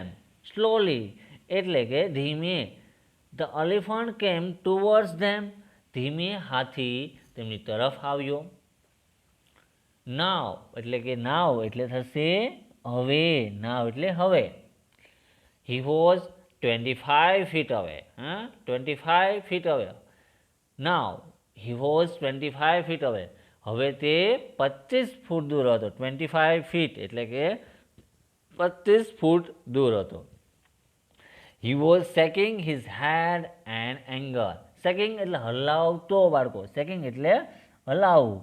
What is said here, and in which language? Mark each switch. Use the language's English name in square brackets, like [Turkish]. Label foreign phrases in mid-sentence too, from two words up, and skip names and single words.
[English] સ્લોલી [Gujarati] એટલે કે ધીમે. [English] The elephant came towards them. [Gujarati] ધીમે હાથી તેમની તરફ આવ્યો. નાવ એટલે કે નાવ એટલે થશે હવે. [English] નાવ [Gujarati] એટલે હવે. [English] He was 25 feet away. 25 feet away. Now he was 25 feet away. [Gujarati] હવે તે 25 ફૂટ દૂર હતો. 25 feet એટલે કે 25 ફૂટ દૂર હતો. [English] He was shaking his head and anger. [Gujarati] શેકિંગ એટલે હલાવતો બાળકો. શેકિંગ એટલે હલાવવું.